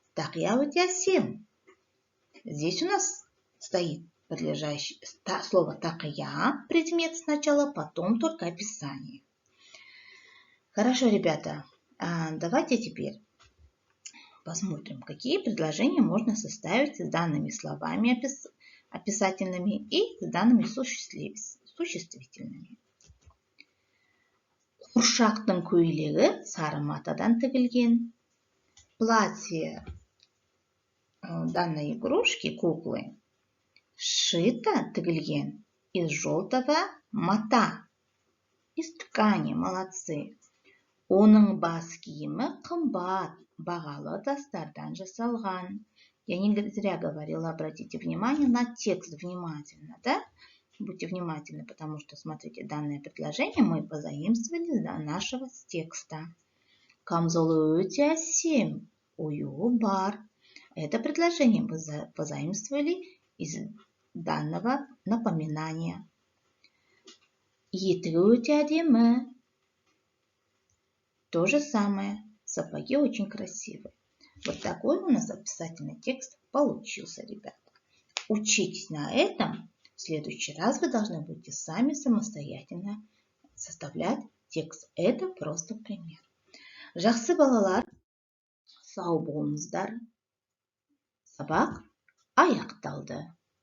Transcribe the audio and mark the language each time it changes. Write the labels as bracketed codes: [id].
[kk] Тақия өте әсем. [ru] Здесь у нас стоит подлежащее слово тақия, предмет сначала, потом только описание. Хорошо, ребята. Давайте теперь посмотрим, какие предложения можно составить с данными словами описательными и с данными существительными. [kk] Куршақтың көйлегі сары матадан тігілген. [ru] Платье данной игрушки, куклы, шито, тігілген из желтого мата, из ткани. Молодцы. [kk] Оның бас киімі қымбат, бағалы тастардан жасалған. [ru] Я не зря говорила, обратите внимание на текст внимательно, да? Будьте внимательны, потому что, смотрите, данное предложение мы позаимствовали из нашего текста. [kk] Камзолы өте әсем, оюы бар. [ru] Это предложение мы позаимствовали из данного напоминания. [kk] Етігі өте әдемі. [ru] То же самое. Сапоги очень красивые. Вот такой у нас описательный текст получился, ребята. Учитесь на этом. В следующий раз вы должны будете сами самостоятельно составлять текст. Это просто пример. [kk] Жақсы балалар, сау болыңыздар. Сабақ аяқталды.